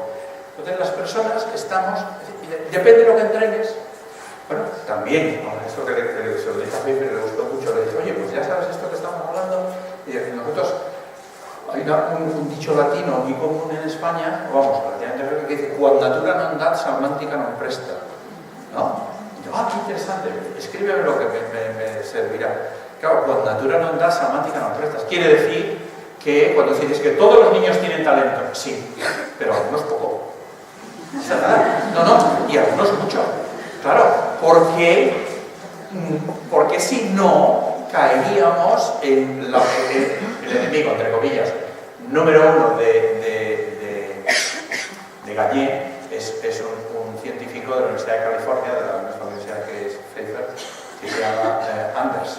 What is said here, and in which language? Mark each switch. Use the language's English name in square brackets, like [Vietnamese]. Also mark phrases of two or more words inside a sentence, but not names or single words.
[Spanish] Entonces las personas estamos, depende de lo que entrenes. Bueno, también, esto que se lo dije a Pepe, le gustó mucho, le dije, oye, pues ya sabes esto que estamos hablando, y nosotros, hay un dicho latino muy común en España, vamos, relativamente que dice, [Latin] quod natura non dat, salmántica non presta, [Spanish] ¿no? Y yo, qué interesante, escríbeme lo que me servirá. Claro, [Latin] quod natura non dat, salmántica non presta, [Spanish] quiere decir que cuando dices que todos los niños tienen talento, sí, pero algunos poco. No, y algunos mucho. Claro, porque si no, caeríamos en el enemigo, entre comillas, número uno de Gagne, es un científico de la Universidad de California, de la misma universidad que es Pfeiffer, que se llama Anderson.